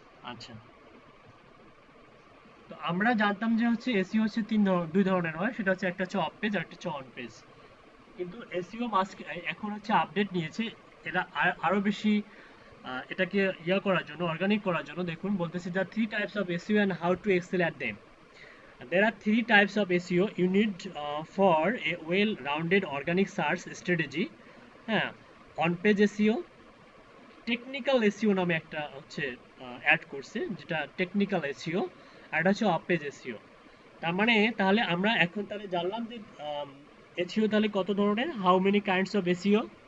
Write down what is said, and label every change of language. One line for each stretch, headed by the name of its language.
Bangla: আচ্ছা, তো আমরা জানতাম যে হচ্ছে এসইও হচ্ছে 2 ধরনের হয়, সেটা হচ্ছে একটা হচ্ছে অফ পেজ আর একটা হচ্ছে অন পেজ। কিন্তু এসইও এখন হচ্ছে আপডেট নিয়েছে, এটা আরো বেশি এটাকে করার জন্য, অর্গানিক করার জন্য। দেখুন বলতেছে যে
English: 3 types of SEO and how to excel at them. There are 3 types of SEO you need for a well-rounded organic search strategy.
Bangla: হ্যাঁ, on page SEO, technical SEO নামে একটা হচ্ছে অ্যাড করছে, যেটা টেকনিক্যাল এসইও, আর এটা হচ্ছে অফ পেজ এসইও। তার মানে তাহলে আমরা এখন তাহলে জানলাম যে এসইও তাহলে কত ধরনের,
English: How many kinds of SEO?